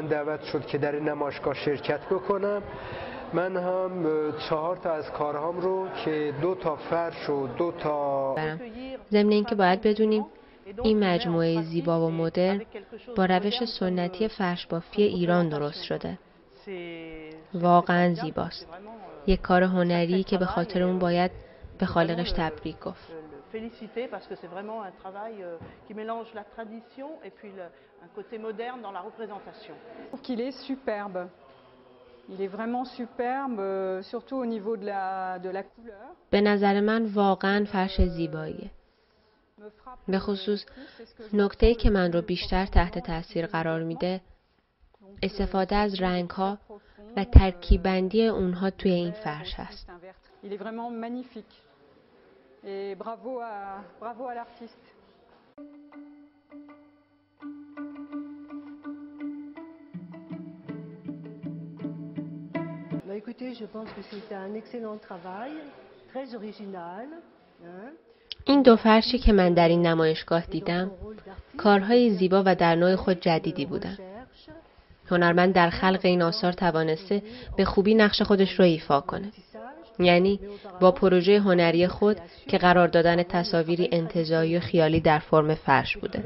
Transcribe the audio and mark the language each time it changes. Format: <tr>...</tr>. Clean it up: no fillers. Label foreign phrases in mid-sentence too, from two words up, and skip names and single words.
<fa>دعوت شد که در این نمایشگاه شرکت بکنم. من هم 4 تا از کارهام رو که 2 تا فرش و 2 تا ضمن اینکه باید بدونیم این مجموعه زیبا و مدرن با روش سنتی فرش بافی ایران درست شده. واقعا زیباست. یک کار هنری که به خاطر اون باید به خالقش تبریک گفت.</fa> <fr>féliciter parce que c'est vraiment un travail qui mélange la tradition et puis un côté moderne dans la représentation. Je trouve qu'il est superbe. Il est vraiment superbe, surtout au niveau de la couleur.</fr> <fa>به نظر من واقعا فرش زیباییه. به خصوص نکته‌ای که من رو بیشتر تحت تاثیر قرار میده استفاده از رنگ‌ها و ترکیب‌بندی اونها توی این فرش هست.</fa> <fr>Il est vraiment magnifique. Et bravo à l'artiste. Bah écoutez, je pense que c'est un excellent travail, très original.</fr> <fa>این 2 فرشی که من در این نمایشگاه دیدم، کارهای زیبا و در نوع خود جدیدی بودند. هنرمند در خلق این آثار توانسته به خوبی نقش خودش رو ایفا کنه. یعنی با پروژه هنری خود که قرار دادن تصاویری انتزاعی و خیالی در فرم فرش بوده.</fa>